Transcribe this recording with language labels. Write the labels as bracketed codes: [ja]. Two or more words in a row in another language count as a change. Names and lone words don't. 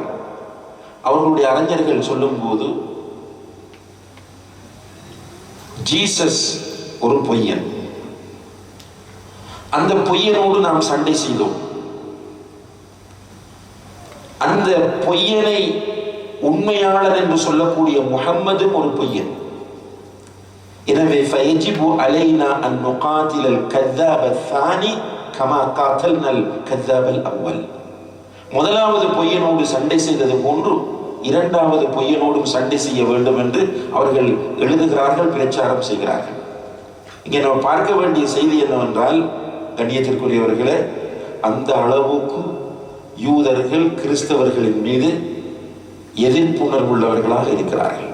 [ta] அவர்களுடைய அறிஞர்கள் சொல்லும் போது, ஜீசஸ் ஒரு பொய்யன், அந்த பொய்யனோடு நாம் சண்டை செய்தோம், அந்த பொய்யனை உண்மையாளர் என்று சொல்லக்கூடிய முஹம்மதும் ஒரு பொய்யன். [ar] எனவே فيجب علينا أن نقاتل கذاب الثاني كما قاتلنا الكذاب الاول. [ta] முதலாவது பொய்யனோடு சண்டை செய்தது போன்று இரண்டாவது பொய்யனோடும் சண்டை செய்ய வேண்டும் என்று அவர்கள் எழுதுகிறார்கள், பிரச்சாரம் செய்கிறார்கள். இங்கே நம்ம பார்க்க வேண்டிய செய்தி என்னவென்றால், கண்ணியத்திற்குரியவர்களே, அந்த அளவுக்கு யூதர்கள் கிறிஸ்தவர்களின் மீது எதிர்ப்புணர்வுள்ளவர்களாக இருக்கிறார்கள்.